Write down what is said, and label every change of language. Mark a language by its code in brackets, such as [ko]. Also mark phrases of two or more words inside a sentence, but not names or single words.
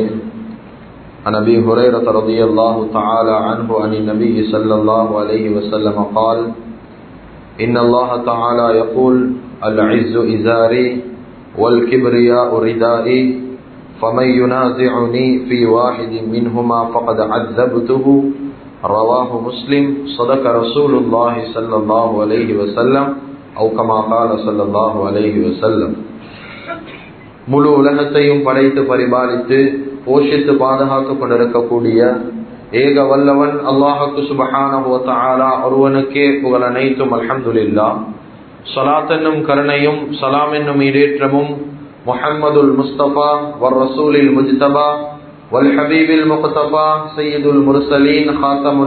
[ar] عن أبي هريرة رضي الله تعالى عنه عن النبي صلى الله عليه وسلم قال إن الله تعالى يقول العز إزاري والكبرياء ردائي فمن ينازعني في واحد منهما فقد عذبته رواه مسلم صدق رسول الله صلى الله عليه وسلم أو كما قال صلى الله عليه وسلم. [ta] முழு உலகத்தையும் படைத்து பரிபாலித்து போஷித்து பாதுகாத்துக் கொண்டிருக்கக்கூடிய ஏக வல்லவன் அல்லாஹ்வுக்கு [ar] سبحانه وتعالى [ta] ஒருவனுக்கே புகழ் அனைத்தும். [ar] அல்ஹம்துலில்லாஹ். [ta] ஸலாத் என்னும் கருணையும் சலாம் என்னும் ஈடேற்றமும் [ar] محمد المصطفى والرسول المجتبى والحبيب المقتفى سيد المرسلين خاتم